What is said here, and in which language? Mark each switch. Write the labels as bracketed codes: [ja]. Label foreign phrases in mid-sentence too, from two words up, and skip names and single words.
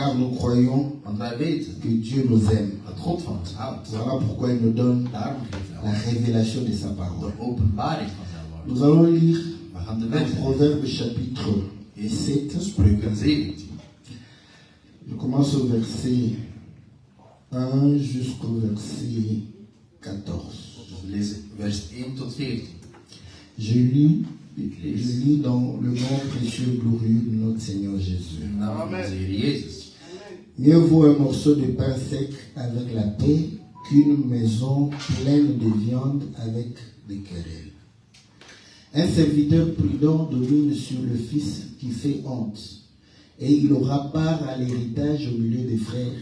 [fr] car nous croyons [nl] Want wij weten [fr] que Dieu nous aime. [nl] dat God van ons houdt. [fr] Voilà pourquoi il nous donne [nl] Daarom geeft [fr] la [nl] hij [fr] révélation de sa [nl] ons [fr] parole. [nl] de openbaring van zijn woord. [fr] Nous allons lire [nl] We gaan de [fr] dans [nl] versen [fr] Proverbe chapitre 7. [nl] Spreuken 17. [fr] Je commence au verset 1 jusqu'au verset 14. [nl] Dus we lezen vers 1 tot 14. [fr] Je lis dans le nom précieux et glorieux de notre Seigneur Jésus. [nl] In de naam van onze Heer Jezus. [fr] Mieux vaut un morceau de pain sec avec la paix qu'une maison pleine de viande avec des querelles. Un serviteur prudent domine sur le fils qui fait honte, et il aura part à l'héritage au milieu des frères.